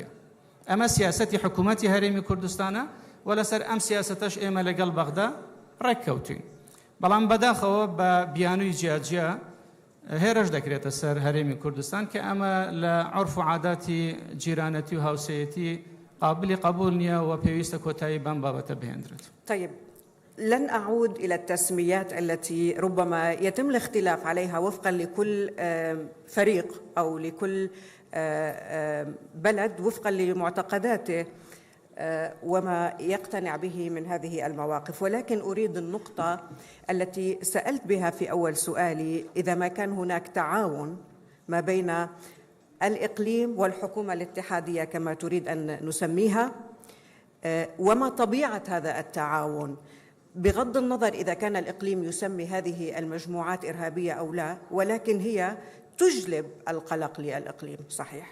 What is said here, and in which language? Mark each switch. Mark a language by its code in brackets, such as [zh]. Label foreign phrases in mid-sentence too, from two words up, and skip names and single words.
[ckb] ئەمە سیاسەتی حکوومەتی هەرێمی کوردستانە و لەسەر ئەم سیاسەتەش ئێمە لەگەڵ بەغدا ڕێککەوتوین. بەڵام بەداخەوە بە بیانووی جیاجیا هێرش دەکرێتە سەر هەرێمی کوردستان کە ئەمە لە عورف و عاداتی جیرانەتی و هاوسەیەتی قابلی قبول نییە و پێویستە کۆتایی بەم بابەتە بهێنرێت. [ar] طيب، لن أعود إلى التسميات التي ربما يتم الاختلاف عليها وفقا لكل فريق أو لكل بلد وفقا لمعتقداته وما يقتنع به من هذه المواقف، ولكن أريد النقطة التي سألت بها في أول سؤالي: إذا ما كان هناك تعاون ما بين الإقليم والحكومة الاتحادية كما تريد أن نسميها، وما طبيعة هذا التعاون بغض النظر إذا كان الإقليم يسمي هذه المجموعات إرهابية أو لا، ولكن هي تجلب القلق للإقليم، صحيح؟